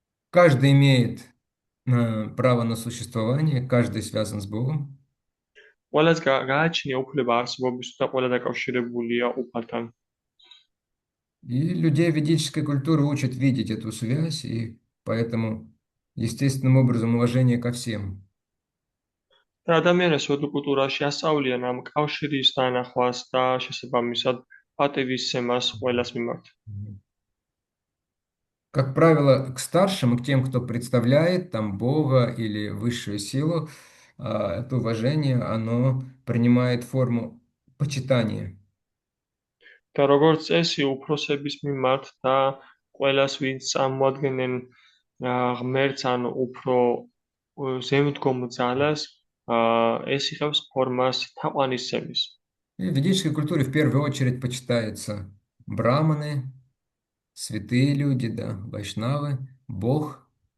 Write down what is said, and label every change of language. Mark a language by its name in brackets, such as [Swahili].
[Russian] Каждый имеет право на существование, каждый связан с Богом. [Georgian] ყველას გააჩნია უფლება არსებობის და ყველა დაკავშირებულია უფალთან. [Russian] И людей ведической культуры учат видеть эту связь, и поэтому естественным образом уважение ко всем. [Georgian] და ადამიანებს ვედურ კულტურაში ასწავლიან ამ კავშირის დანახვას და შესაბამისად პატივისცემას ყველას მიმართ. [Russian] Как правило, к старшим и к тем, кто представляет там Бога или высшую силу, это уважение, оно принимает форму почитания. [Georgian] და როგორც წესი, უფროსების მიმართ და ყველას, ვინც წარმოადგენენ ღმერთს ან უფრო ზემდგომ ძალას, ეს იღებს ფორმას თაყვანისცემის. [Russian] И в ведической культуре в первую очередь почитаются браманы, святые люди, да, вайшнавы, Бог.